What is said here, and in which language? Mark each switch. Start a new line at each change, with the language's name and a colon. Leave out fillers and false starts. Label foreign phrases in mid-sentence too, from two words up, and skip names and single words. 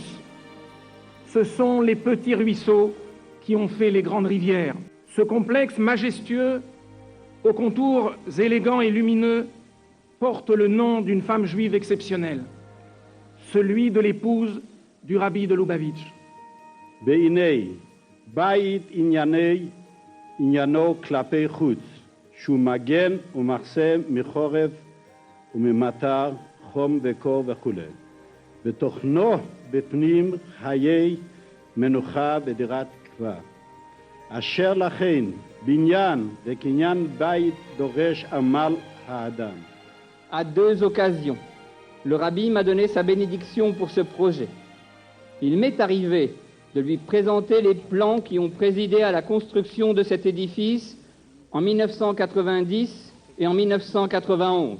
French: Ce sont les petits ruisseaux qui ont fait les grandes rivières. Ce complexe majestueux, aux contours élégants et lumineux, porte le nom d'une femme juive exceptionnelle, celui de l'épouse du rabbi de Lubavitch.
Hebrew: בניין, בית ענינו כלפי חוץ, שהוא מגן ומחסה מחורף וממטר, חום וקור וכו'. בתוכנו בפנים חיי מנוחה ודירת קבע. אשר לכן בניין וקניין בית דורש עמל האדם.
French: À 2 occasions, le rabbi m'a donné sa bénédiction pour ce projet. Il m'est arrivé de lui présenter les plans qui ont présidé à la construction de cet édifice en 1990 et en 1991.